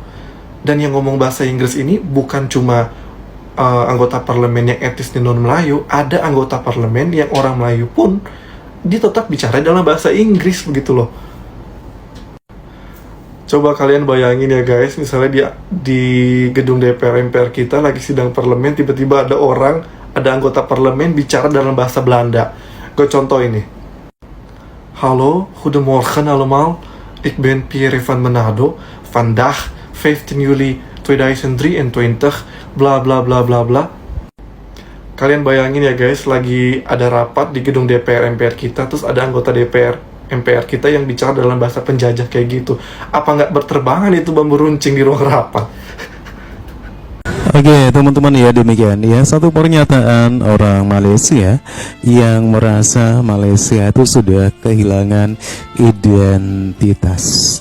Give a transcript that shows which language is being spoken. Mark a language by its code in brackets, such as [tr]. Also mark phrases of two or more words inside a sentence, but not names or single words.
[id] Dan yang ngomong bahasa Inggris ini bukan cuma anggota parlemen yang etnis di non-Melayu, ada anggota parlemen yang orang Melayu pun dia tetap bicara dalam bahasa Inggris begitu loh. Coba kalian bayangin ya guys, misalnya di gedung DPR MPR kita lagi sidang parlemen, tiba-tiba ada anggota parlemen bicara dalam bahasa Belanda. Gue contoh ini. [nl] Hallo, goedemorgen allemaal. Ik ben Pierre van Manado. Vandaag 15 Juli 2023, bla bla bla bla bla. [id] Kalian bayangin ya guys, lagi ada rapat di gedung DPR MPR kita, terus ada anggota DPR MPR kita yang bicara dalam bahasa penjajah kayak gitu. Apa nggak berterbangan itu bambu runcing di ruang rapat? Oke teman-teman, ya demikian ya satu pernyataan orang Malaysia yang merasa Malaysia itu sudah kehilangan identitas.